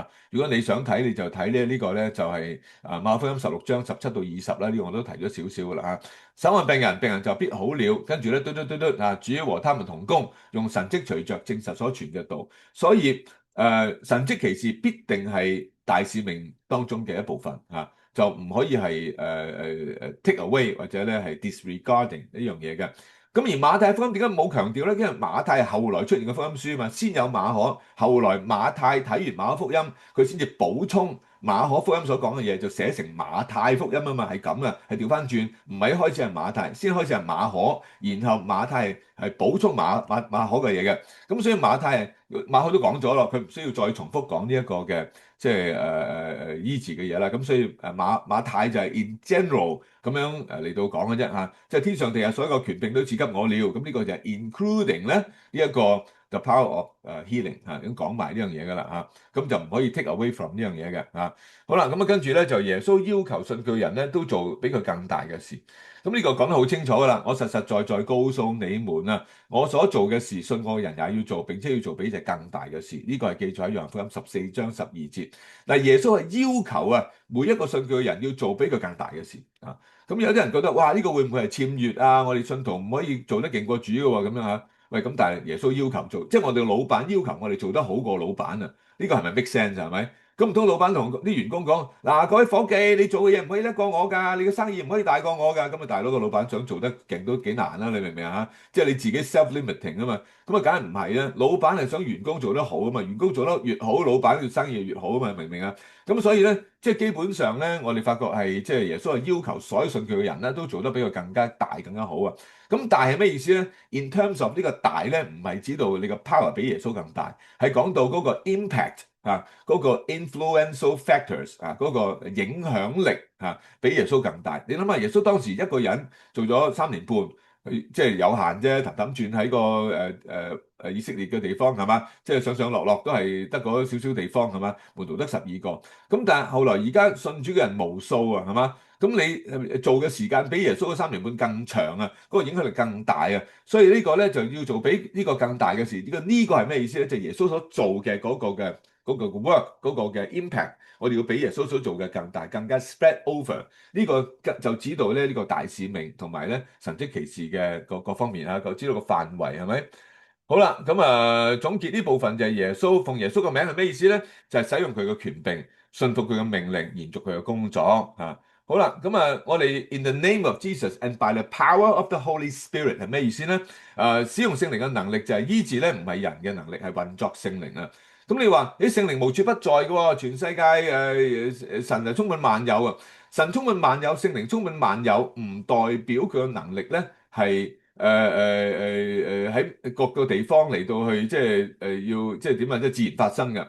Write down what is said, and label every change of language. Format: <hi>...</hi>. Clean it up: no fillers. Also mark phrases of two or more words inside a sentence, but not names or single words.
<yue>如果你想睇，你就睇呢個咧就係馬可福音16章17到20啦。呢個我都提咗少少噶啦嚇。審問病人，病人就必好了。跟住咧嘟主和他們同工，用神蹟隨着證實所傳嘅道。所以神蹟奇事必定係大使命當中嘅一部分嚇，就唔可以係</yue> <en>take away</en> <yue>或者咧係 disregarding 呢樣嘢嘅。咁而馬太福音點解冇強調咧？因為馬太係後來出現嘅福音書嘛，先有馬可，後來馬太睇完馬可福音，佢先至補充馬可福音所講嘅嘢，就寫成馬太福音啊嘛，係咁啊，係調翻轉，唔係一開始係馬太，先開始係馬可，然後馬太係補充馬可嘅嘢嘅。咁所以馬可都講咗咯，佢唔需要再重複講呢一個嘅即係醫治嘅嘢啦。咁所以馬太就係</yue> <en>in general</en> <yue>咁樣嚟到講嘅啫嚇，即係天上地下所有嘅權柄都賜給我了。咁呢個就係 including 咧呢一個</yue> <en>the power of healing</en> <yue>嚇，咁講埋呢樣嘢噶啦嚇，咁就唔可以</yue> <en>take away from</en> <yue>呢樣嘢嘅嚇。好啦，咁跟住咧就耶穌要求信佢人咧都做比佢更大嘅事。咁呢個講得好清楚噶啦，我實實在在告訴你們啊，我所做嘅事，信我嘅人也要做，並且要做比這更大嘅事。呢個係記載喺約翰福音14章12節。嗱，耶穌係要求啊，每一個信佢嘅人要做比佢更大嘅事啊。咁有啲人覺得，哇，呢個會唔會係僭越啊？我哋信徒唔可以做得勁過主嘅喎，咁樣嚇。喂，咁但係耶穌要求做，即係我哋老闆要求我哋做得好過老闆啊。呢個係咪</yue> <en>make sense</en> <yue>係咪？咁唔通老闆同啲員工講嗱，各位夥計，你做嘅嘢唔可以叻過我㗎，你嘅生意唔可以大過我㗎。咁啊，大佬個老闆想做得勁都幾難啦，你明唔明啊？即係你自己 self-limiting 啊嘛。咁啊，梗係唔係啦？老闆係想員工做得好啊嘛，員工做得越好，老闆嘅生意越好啊嘛，明唔明啊？咁所以咧，即係基本上咧，我哋發覺係即係耶穌係要求所有信佢嘅人咧，都做得比佢更加大、更加好啊。咁大係咩意思咧 ？</yue> <en>In terms of</en> <yue>呢個大咧，唔係指到你個 power 比耶穌更大，係講到嗰個 impact。嗰個</yue> <en>influential factors</en> <yue>嗰個影響力比耶穌更大。你諗下，耶穌當時一個人做咗3年半， 即係有限啫，氹氹轉喺個以色列嘅地方係嘛？即係上上落落都係得嗰少少地方係嘛？門徒得12個，咁但係後來而家信主嘅人無數啊係嘛？咁你做嘅時間比耶穌嗰3年半更長啊，嗰個影響力更大啊，所以呢個咧就要做比呢個更大嘅事。呢個係咩意思咧？就係耶穌所做嘅嗰個 work 嗰個嘅 impact，我哋要比耶穌所做嘅更大，更加</yue> <en>spread over。</en> <yue>呢個就指導咧呢個大使命同埋咧神蹟奇事嘅各方面啊，就知道個範圍係咪？好啦，咁總結呢部分就係奉耶穌個名係咩意思咧？就係使用佢嘅權柄，信服佢嘅命令，延續佢嘅工作啊。好啦，我哋</yue> <en>in the name of Jesus and by the power of the Holy Spirit</en> <yue>係咩意思咧？使用聖靈嘅能力就係醫治咧，唔係人嘅能力，係運作聖靈啊。咁你話啲聖靈無處不在嘅喎，全世界神係充滿萬有啊！神充滿萬有，聖靈充滿萬有，唔代表佢嘅能力咧係喺各個地方嚟到去要即係點啊？即係自然發生嘅。</yue>